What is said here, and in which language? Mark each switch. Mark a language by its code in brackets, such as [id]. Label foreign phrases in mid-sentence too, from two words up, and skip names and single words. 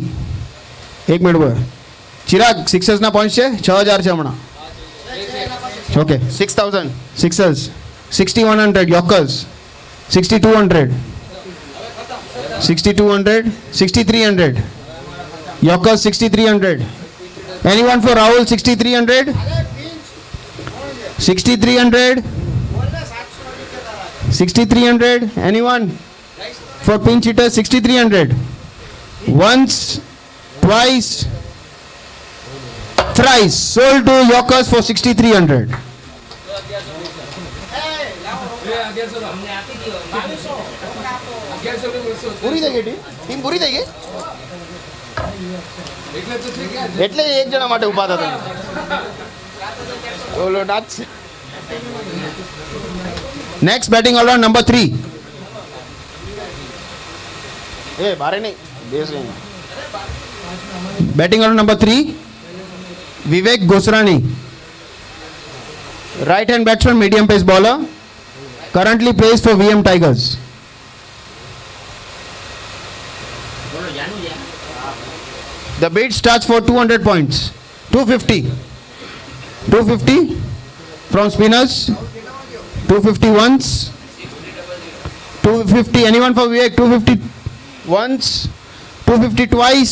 [gu] એક મિનિટ બોલ ચિરાગ સિક્સર્સના પોઈન્ટ છે 6000 છે હમણાં ઓકે 6000 સિક્સર્સ 6100 યોર્કર્સ 6200 [en] 6200 6300 યોર્કર્સ 6300 anyone for Rahul 6300 6300 6300 anyone for pinch hitter 6300 once twice thrice sold to Yorkers for 6300 [gu] અમને આપી દો 2200 પૂરી થઈ ગઈ ટીમ પૂરી થઈ ગઈ એટલે એક જણા માટે ઊભા હતા તમે ઓલો નાચ [en] Next batting all round number 3. [gu] એ બારે નહીં બેસ નહીં [en] Batting all round number 3. Vivek Gosurani. Right hand batsman, medium pace bowler. Currently plays for VM Tigers. [gu] બોલો જાનું છે [en] The bid starts for 200 points. 250. 250 from spinners. 250 once. 250. Anyone for Vivek? 250 once. 250 twice.